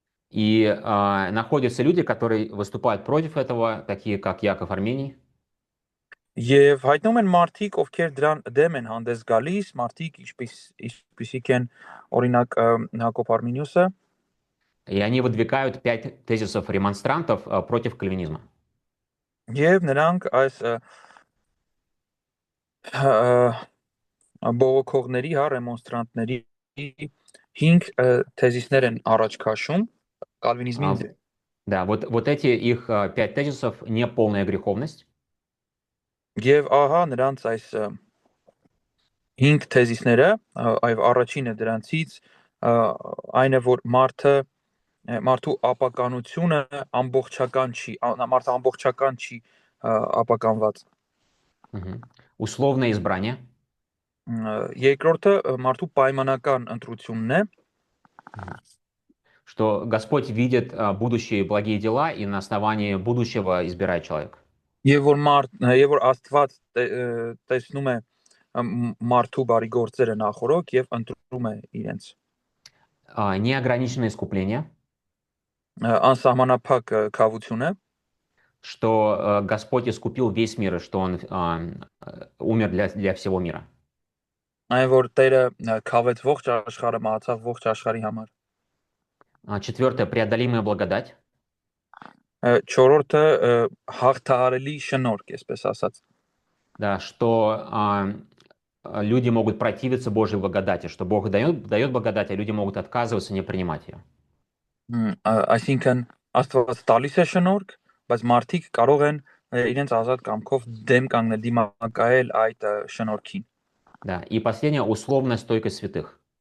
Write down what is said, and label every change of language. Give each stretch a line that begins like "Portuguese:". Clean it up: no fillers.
Russian: И находятся люди, которые выступают против этого, такие как Яков Армений.
Armenian: Եվ հայտնում են մարդիկ, ովքեր դրան դեմ են հանդես գալիս, մարդիկ ինչպիսիք են օրինակ Հակոբ Արմինիուսը։
Russian: И они выдвигают 5 тезисов ремонстрантов против кальвинизма.
Armenian: Եվ նրանք այս բողոքողների, ռեմոնստրանտների 5 թեզիսներ են առաջ քաշում կալվինիզմին։
Russian: Да, вот эти их 5 тезисов не полная греховность.
Armenian: Եվ ահա նրանց այս 5 թեզիսները, այվ առաջինը դրանցից այն է, որ մարդու ապականությունը ամբողջական չի, մարդը ամբողջական չի ապականված։
Russian: Условное избрание.
Armenian: Երկրորդը մարդու պայմանական ընտրությունն է,
Russian: что Господь видит будущие благие дела и на основании будущего избирает человека.
Armenian: Եվ որ Աստված տեսնում է մարդու բարի գործերը նախորոք եւ ընտրում է իրենց
Russian: Неограниченное искупление,
Armenian: անսահմանափակ քավությունը,
Russian: что Господь искупил весь мир, и что Он умер для всего мира.
Armenian: այն որ Տերը քավեց ողջ աշխարհը, մահացավ ողջ աշխարհի համար։
Russian: Четвертое, преодолимая благодать,
Armenian: Չորրորդը հաղթահարելի շնորհք, այսպես ասած,
Russian: да, что люди могут противиться Божьей благодати, что Бог дает благодать, а люди могут отказываться, не принимать ее.
Armenian: Այսինքն Աստված տալիս է շնորհք, բայց մարդիկ կարող են իրենց ազատ կամքով դեմ կանգնել, դիմակայել այդ շնորհքին։
Russian: Да. И последнее, условная стойкость святых.